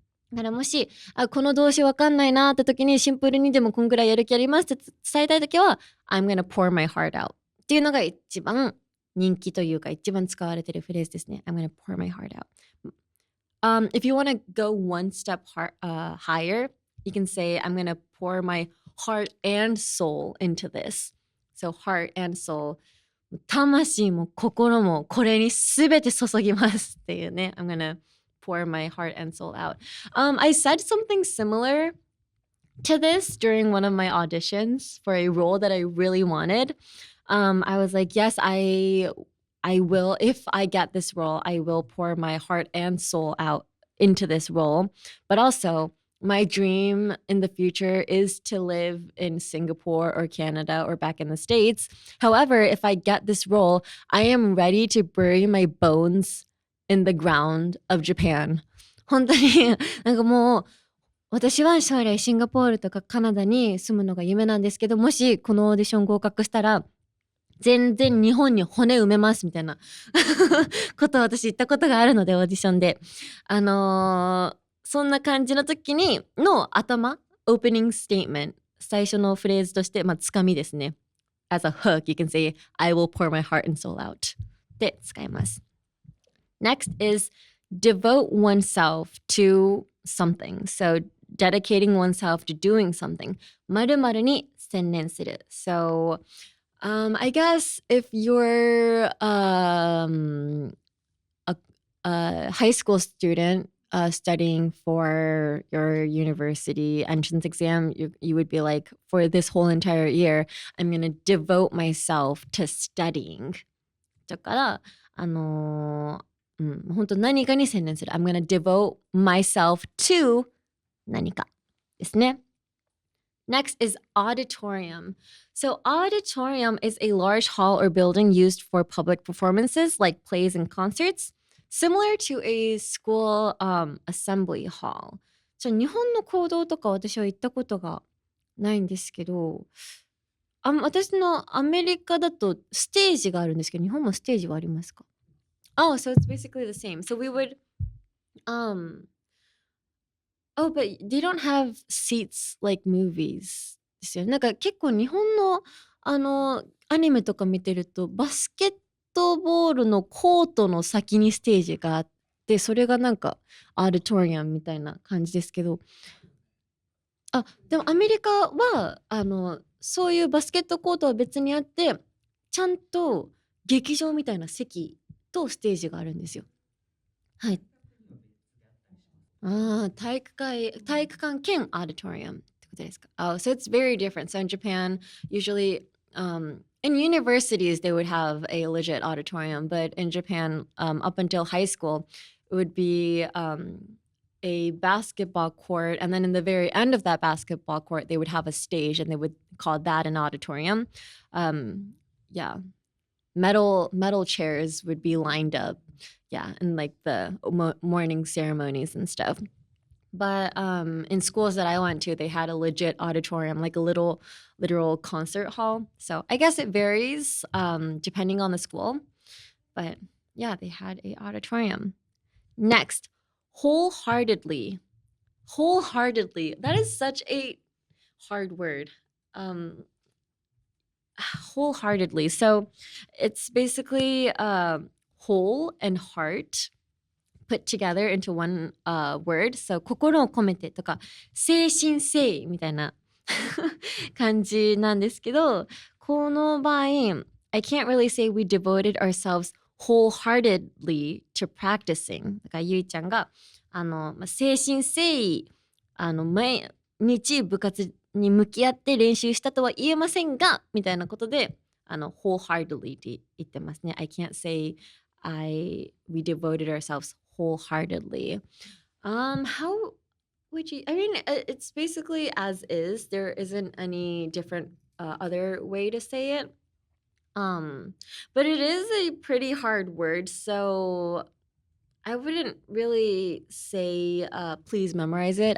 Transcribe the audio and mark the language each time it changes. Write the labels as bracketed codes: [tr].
[ja] だからもしこの動詞わかんないなって時にシンプルにでもこんぐらいやる気ありますって伝えたい時は [en] I'm gonna pour my heart out [ja] っていうのが一番人気というか一番使われているフレーズですね。I'm gonna pour my heart out。 [en] If you want to go one step higher, you can say, I'm going to pour my heart and soul into this. So heart and soul. [ja] 魂も心もこれにすべて注ぎますっていうね。 [en] I'm going to pour my heart and soul out. I said something similar to this during one of my auditions for a role that I really wanted. I was like, yes, I will, if I get this role, I will pour my heart and soul out into this role. But also, my dream in the future is to live in Singapore or Canada or back in the States. However, if I get this role, I am ready to bury my bones in the ground of Japan. [ja] 本当になんかもう私は将来シンガポールとかカナダに住むのが夢なんですけど、もしこのオーディション合格したら全然日本に骨埋めますみたいなことを私言ったことがあるので、オーディションでそんな感じの時にの頭、オープニングステートメント、最初のフレーズとして、つかみですね。 [en] As a hook, you can say, I will pour my heart and soul out [ja] で使います。 [en] Next is devote oneself to something. So dedicating oneself to doing something. [ja] 〇〇に専念する。 [en] So I guess if you're a high school student studying for your university entrance exam, you would be like, for this whole entire year, I'm going to devote myself to studying. [ja] だから、本当何かに専念する。 [en] I'm going to devote myself to [ja] 何かですね。 [en] Next is auditorium. So auditorium is a large hall or building used for public performances like plays and concerts, similar to a school assembly hall. [ja] 日本の講堂とか私は行ったことがないんですけど、私のアメリカだとステージがあるんですけど、日本もステージはありますか？ [en] Oh, so it's basically the same. So we would Oh, but they don't have seats like movies [ja] ですよね。なんか結構日本のアニメとか見てるとバスケットボールのコートの先にステージがあって、それがなんかアーディトリアムみたいな感じですけど、でもアメリカはそういうバスケットコートは別にあって、ちゃんと劇場みたいな席とステージがあるんですよ。はい。体育館兼 auditorium ってことですか? [en] Oh, so it's very different. So in Japan, usually in universities, they would have a legit auditorium. But in Japan, up until high school, it would be a basketball court. And then in the very end of that basketball court, they would have a stage and they would call that an auditorium. Yeah. Metal chairs would be lined up. Yeah. And like the morning ceremonies and stuff. But in schools that I went to, they had a legit auditorium, like a literal concert hall. So I guess it varies depending on the school. But yeah, they had a auditorium. Next, wholeheartedly. Wholeheartedly. That is such a hard word. Wholeheartedly. So it's basically whole and heart put together into one word. So [ja] 心を込めてとか誠心誠意みたいな感じなんですけど、この場合 [en] I can't really say we devoted ourselves wholeheartedly to practicing. [ja] だからゆいちゃんが誠心誠意毎日部活に向き合って練習したとは言えませんがみたいなことでwholeheartedly って言ってますね。 [en] I can't say we devoted ourselves wholeheartedly. How would you? I mean, it's basically as is. There isn't any different other way to say it. But it is a pretty hard word, so I wouldn't really say please memorize it.